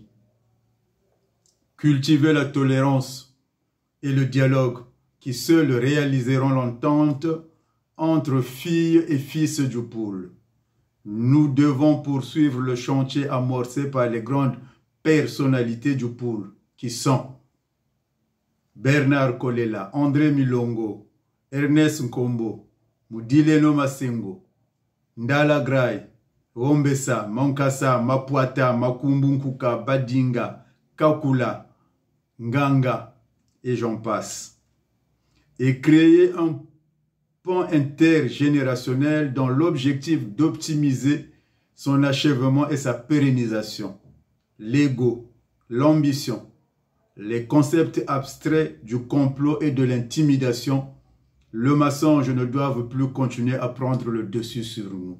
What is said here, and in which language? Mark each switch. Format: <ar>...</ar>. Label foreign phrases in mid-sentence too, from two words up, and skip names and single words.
<fr>Cultiver la tolérance et le dialogue qui seuls réaliseront l'entente entre filles et fils du poule. Nous devons poursuivre le chantier amorcé par les grandes personnalités du poule qui sont Bernard Kolela, André Milongo, Ernest Nkombo, Mudileno Masengo, Ndala Gray, Rombesa, Mankasa, Mapuata, Makumbunkuka, Badinga, Kakula, Nganga, et j'en passe. Et créer un pont intergénérationnel dans l'objectif d'optimiser son achèvement et sa pérennisation. L'ego, l'ambition, les concepts abstraits du complot et de l'intimidation, le mensonge ne doivent plus continuer à prendre le dessus sur nous.</fr>